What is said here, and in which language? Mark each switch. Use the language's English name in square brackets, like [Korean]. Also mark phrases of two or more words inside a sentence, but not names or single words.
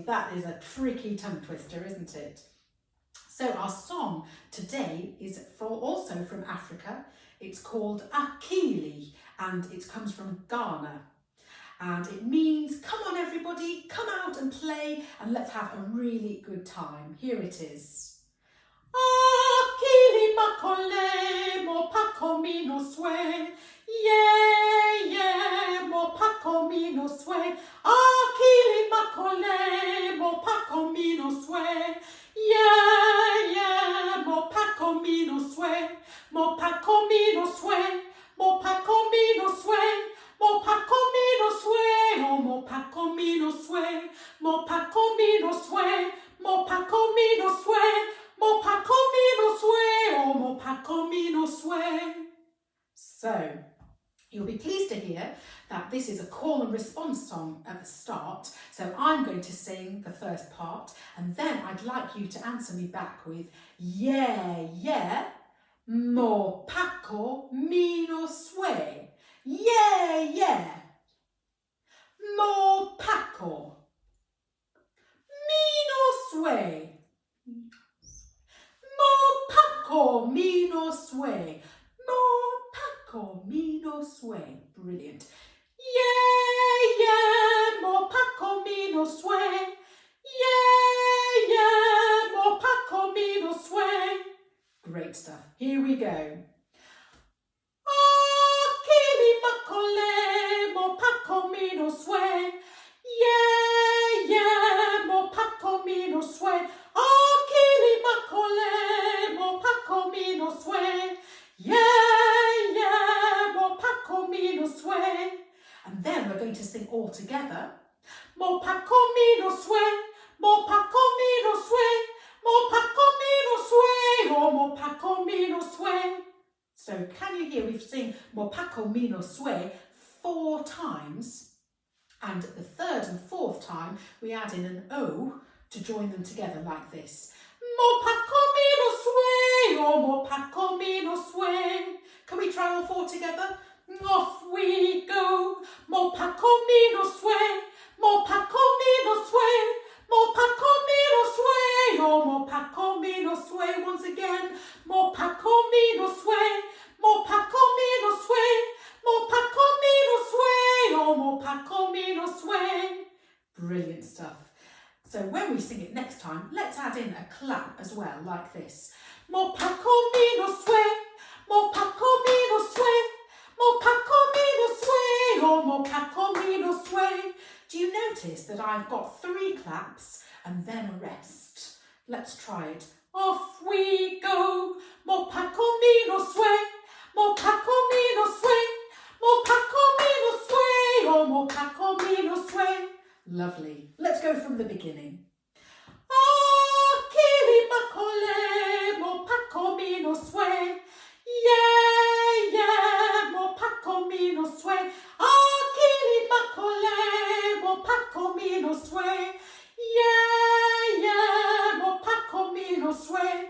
[English] That is a tricky tongue twister, isn't it? So our song today is also from Africa. It's called Keelie and it comes from Ghana. And it means, come on everybody, come out and play and let's have a really good time. Here it is. [Akan] Keelie makole, mo pako mi no swe. [English] Yeah, yeah, [Akan] mo pako mi no swe. Keelie makole, mo pako mi no swe. [English] Yeah, yeah, [Akan] mo pako mi no swe. Mo pako mi no swe. Mo pako mi no swe. Mo pako mi no swe. Oh, mo pako mi no swe. Mo pako mi no swe. Mo pako mi no swe. Mo pako mi no swe. Oh, mo pako mi no swe. [English] So, you'll be pleased to hear that this is a call and response song at the start. So I'm going to sing the first part and then I'd like you to answer me back with yeah, yeah, [Akan] mo pako mi no swe. [English] Yeah, yeah, [Akan] mo pako mi no swe. Mo pako mi no swe. Mo mi no swe. [English] Brilliant. Yeah, yeah, [Akan] mo pako mi no swe. [English] Yeah, yeah, [Akan] mo pako mi no swe. [English] Great stuff. Here we go. [Akan] Keelie makole, mo pako mi no swe. [English] Yeah, yeah, [Akan] mo pako mi no swe. Keelie makole, mo pako mi no swe. [English] Yeah, yeah, [Akan] mo pako mi no swe. [English] And then we're going to sing all together. [Akan] Mo pako mi no swe. Mo pako mi no swe. Mo pako mi no swe. Oh, mo pako mi no swe. [English] So can you hear we've sing [Akan] mo pako mi no swe [English] 4 times. And the third and fourth time we add in an O to join them together like this. [Akan] Mo pako mi no swe. Oh, mo pako mi no swe. [English] Can we try all 4 together? Off we go. [Akan] Mo pako mi no swe. Mo pako mi no swe. Mo pako mi no swe. Oh, mo pako mi no swe. [English] Once again. [Akan] Mo pako mi no swe. Mo pako mi no swe. Mo pako mi no swe. Oh, mo pako mi no swe. [English] Brilliant stuff. So when we sing it next time, let's add in a clap as well, like this. [Akan] Mo pako mi no swe. Mo pako mi no swe. Mo pako mi no swe. Oh, mo pako mi no swe. [English] Do you notice that I've got 3 claps and then a rest? Let's try it. Off we go. [Akan] Mo pako mi no swe. Mo pako mi no swe. Mo pako mi no swe. Oh, mo pako mi no swe. [English] Lovely. Let's go from the beginning. [Akan] Keelie makole, mo pako mi no swe. [English] Yeah, yeah, [Akan] mo pako mi no swe. Keelie makole, mo pako mi no swe. [English] Yeah, yeah, [Akan] mo pako mi no swe.